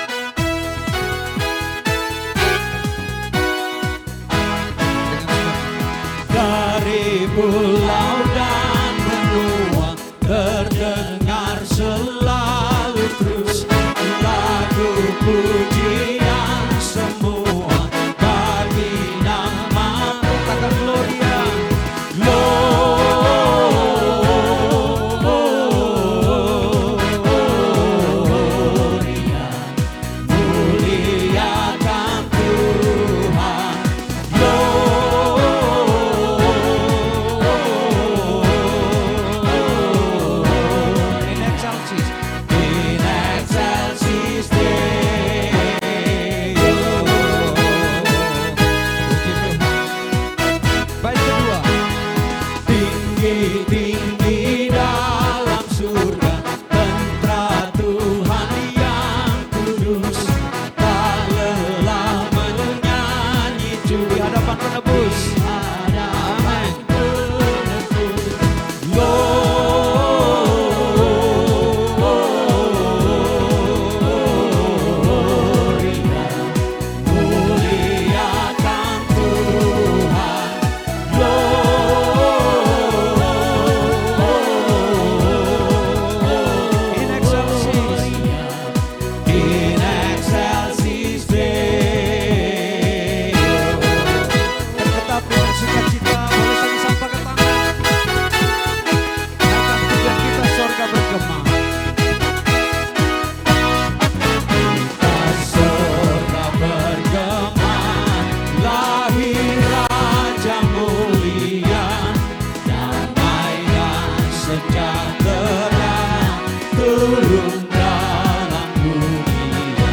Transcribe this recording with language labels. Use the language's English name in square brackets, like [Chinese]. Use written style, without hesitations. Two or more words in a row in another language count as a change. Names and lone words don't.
[Indonesian] Dari pulau dan benua terdengar selalu terus lagu pujian semua bagi nama katakan [Latin] Gloria, Gloria, [Indonesian] muliakan Tuhan, [Latin] In excelsis, in excelsis Deo. [Indonesian] baik kedua. Tinggi-tinggi dalam surga, tentara Tuhan yang kudus, tak lelah menyanyi Di hadapan penebus. hadapan penebus. Gloria, muliakan Tuhan. [Latin] In excelsis, In excelsis Deo. [Indonesian] tetap dengan sukacita boleh sama-sama pakai tangan. Naikkan pujian kita, sorga bergema. Surga bergema, lahir Raja mulia, damai dan sejahtera turun dalam dunia.